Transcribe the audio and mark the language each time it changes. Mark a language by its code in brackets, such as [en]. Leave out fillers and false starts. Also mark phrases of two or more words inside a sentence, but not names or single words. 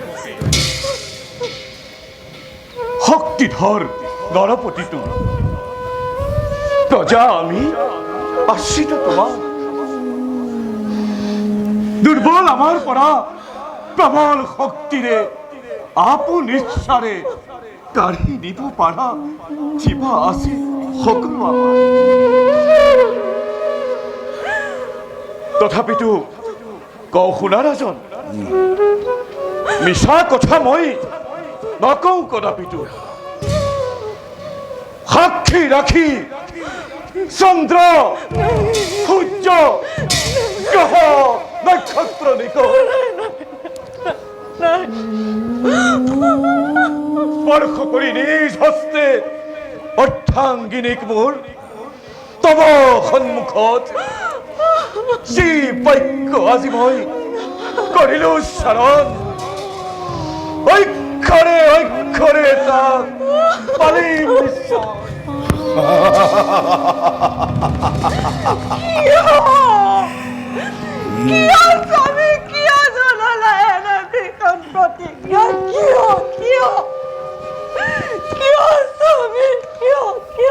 [as] শক্তিধৰ নৰপতিটো প্ৰজা আমি আশ্ৰিত তোমাৰ দুৰ্বল আমাৰ পৰা প্ৰবল শক্তিৰে আপোন ইচ্ছাৰে কাঢ়ি দিব পাৰা জীৱা আছে সকলো আমাৰ তথাপিতো কওঁ শুনা ৰাজন মিছা কথা মই নকওঁ কদাপিতো সাক্ষী রাখি চন্দ্র সূর্য গ্রহ নক্ষত্র নিকট স্পর্শ করি নিজ হস্তে অর্থাঙ্গিনীক মূল তব সন্মুখত যি বাক্য আজি মই কৰিলো শৰণ অক্ষৰে অক্ষৰে তাক পালিম নিশ্চয়। কিয় স্বামী কিয় জনালা এনে ভীষণ প্ৰতিজ্ঞা কিয় কিয় কিয় স্বামী কিয় কিয়